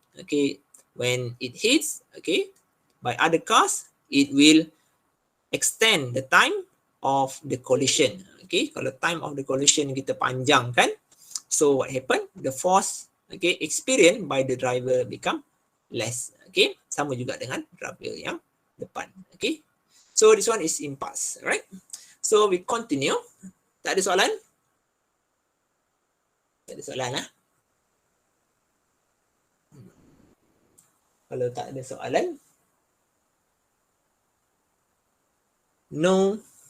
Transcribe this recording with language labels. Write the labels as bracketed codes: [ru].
[en] Okay, when it hits, okay, by other cars, it will extend the time of the collision. Okay, [ms] kalau [en] time of the collision [ms] kita panjangkan, [en] so what happen? The force, okay, experienced by the driver become less. [ms] Okay, sama juga dengan driver yang depan. [en] Okay, so this one is impuls, right? So we continue. [ms] Tak ada soalan? Tak ada soalan lah. Kalau tak ada soalan, no.